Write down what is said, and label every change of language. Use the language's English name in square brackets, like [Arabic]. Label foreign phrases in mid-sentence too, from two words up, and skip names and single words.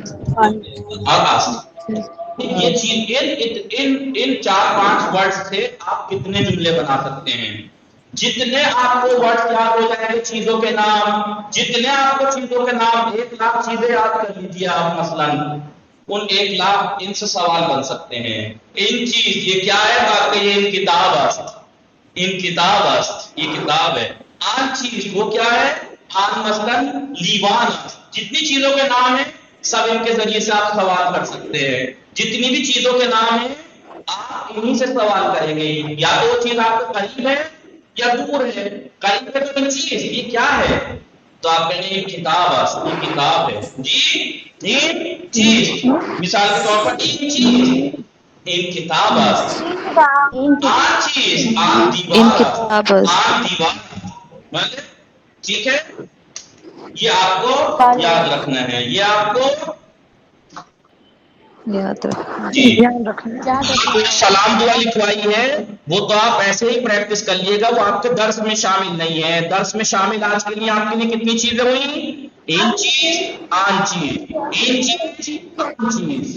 [Urdu] یہ چیز ان 4-5 ورڈ سے آپ کتنے جملے بنا سکتے ہیں؟ جتنے آپ کو ورڈ یاد ہو جائیں گے چیزوں کے نام، جتنے آپ کو چیزوں کے نام 1,00,000 چیزیں یاد کر لیجیے آپ. مثلاً ان 1,00,000 ان سے سوال بن سکتے ہیں. [Persian] ان چیز [Urdu] یہ کیا ہے؟ آپ کا یہ [Persian] ان کتاب است، ان کتاب است [Urdu] یہ کتاب ہے. [Persian] آن چیز [Urdu] وہ کیا ہے؟ آن مثلاً [Persian] لیوان است. [Urdu] جتنی چیزوں کے نام ہیں سب ان کے ذریعے سے آپ سوال کر سکتے ہیں. جتنی بھی چیزوں کے نام ہیں آپ انہی سے سوال کریں گے. یا تو وہ چیز آپ کو قریب ہے یا دور ہے. قریب ہے تو [Persian] ان چیز [Urdu] یہ کیا ہے؟ تو آپ کہیں گے یہ [Persian] کتاب است، [Urdu] یہ کتاب ہے. جی [Persian] ان چیز، [Urdu] مثال کے طور پر [Persian] ان چیز ان کتاب است. آن چیز آن دیوار است، آن دیوار. [Urdu] ٹھیک ہے، یہ آپ کو یاد رکھنا ہے، یہ آپ کو جی سلام دعا لکھوائی ہے وہ تو آپ ایسے ہی پریکٹس کر لیے گا، وہ آپ کے درس میں شامل نہیں ہے. درس میں شامل آج کے لیے آپ کے لیے کتنی چیزیں ہوئی؟ [Persian] ان چیز آن چیز، ان چیز آن چیز.